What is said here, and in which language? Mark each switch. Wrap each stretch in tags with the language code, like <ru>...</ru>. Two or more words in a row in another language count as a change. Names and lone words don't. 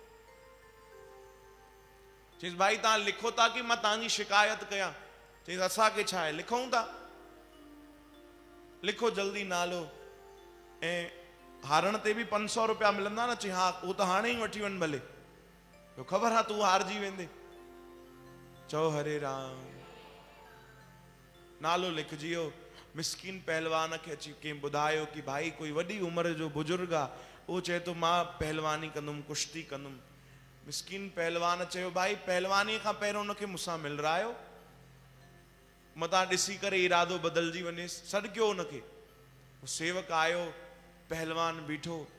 <sd>चईस, भाई तव्हां लिखो था कि मां तव्हांजी शिकायत कयां? चईस, असांखे छा आहे, लिखूं था। लिखो जल्दी नालो। ऐं हारण ते भी 500 रुपया मिलंदा न? चई हा, उहो त हाणे ही वठी वञ भले, तो ख़बर आहे तूं हारजी वेंदे। चओ हरे राम। नालो लिखजी वियो। मिसकिन पहलवान खे अची कंहिं ॿुधायो कि भाई कोई वॾी उम्र जो बुजुर्ग आहे, उहो चए तो मां पहलवानी कंदुमि, कुश्ती कंदुमि। मिसकिन पहलवान चयो, भाई पहलवानी खां पहिरियों उनखे मूंसां मिलरायो, मतां ॾिसी करे इरादो बदिलजी वञे। सॾु कयो उनखे। सेवक आयो, पहलवान बीठो।</sd>